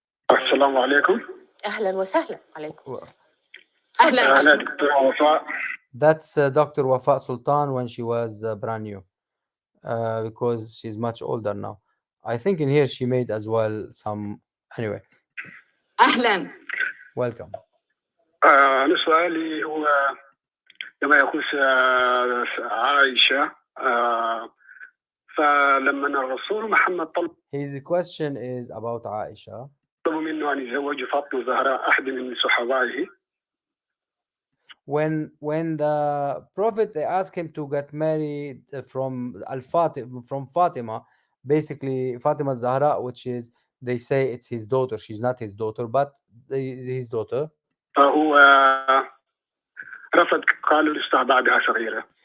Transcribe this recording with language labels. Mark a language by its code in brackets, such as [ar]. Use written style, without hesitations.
[ar] السلام عليكم. اهلا وسهلا عليكم [en] Well, [ar] اهلا أنا دكتور وفاء. [en] That's Dr. Wafa Sultan when she was brand new, because she's much older now. I think in here she made as well some. Anyway, [ar] اهلا [en] welcome. [ar] أنا سؤالي هو لما يخص عائشة. فلما الرسول محمد طلب [en] His question is about Aisha. [ar] منه أن يتزوج فاطمة الزهراء أحد من صحابائه. [en] When the Prophet they asked him to get married from Fatima, basically Fatima Zahra, which is they say it's his daughter. She's not his daughter, but his daughter. [ar] فهو رفض، قالوا لسه بعدها صغيرة.